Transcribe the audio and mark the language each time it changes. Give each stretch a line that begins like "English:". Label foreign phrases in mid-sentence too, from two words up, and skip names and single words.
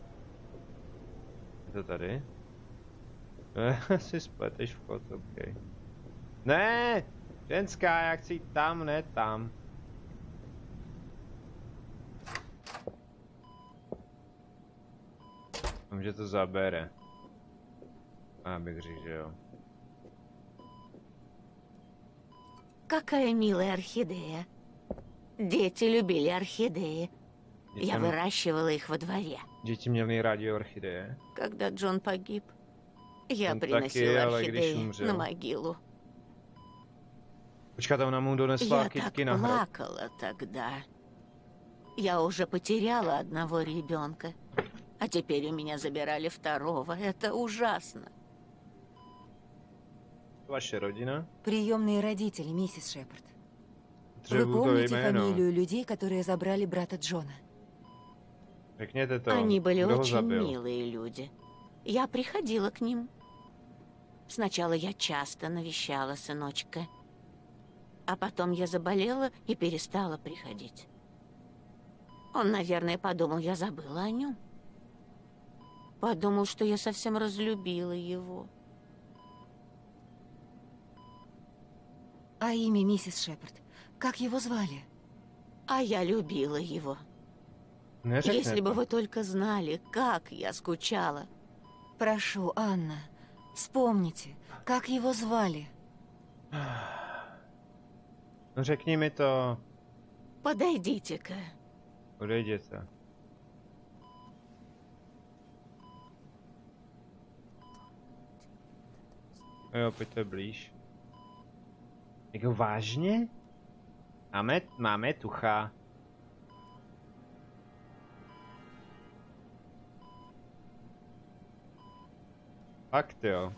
Czech: Je to tady? Si spleteš vchod, ok. Ne! Ženská, já chci jít tam, ne tam. Vím, že to zabere. Já bych řekl, že jo.
Russian: Какая милая орхидея. Дети любили орхидеи. Я выращивала их во дворе.
Czech: Děti měly rádi orchideje.
Russian: Когда Джон погиб, я Он приносила
Czech: taky, ale když
Russian: орхидеи
Czech: umřel.
Russian: на могилу.
Czech: Počkat, ona mu donesla
Russian: Я
Czech: kytky
Russian: так
Czech: na hrob.
Russian: плакала тогда. Я уже потеряла одного ребенка, а теперь у меня забирали второго. Это ужасно.
Czech: Vaše rodina?
Russian: Приемные родители, миссис Шепард. Вы
Czech: Potřebuju to
Russian: помните
Czech: jméno.
Russian: фамилию людей, которые забрали брата Джона?
Czech: Řekněte to.
Russian: Они были
Czech: Kdo ho
Russian: очень
Czech: zabil?
Russian: милые люди. Я приходила к ним. Сначала я часто навещала сыночка. А потом я заболела и перестала приходить. Он, наверное, подумал, я забыла о нем. Подумал, что я совсем разлюбила его. А имя, миссис Шепард? Как его звали? А я любила его.
Czech: Неřekne
Russian: Если бы
Czech: to.
Russian: вы только знали, как я скучала. Прошу, Анна, вспомните, как его звали?
Czech: No řekni mi to.
Russian: Подойдите-ка.
Czech: Odejděte. Jo, pojďte blíž. Jako vážně? Máme tucha. Fakt jo.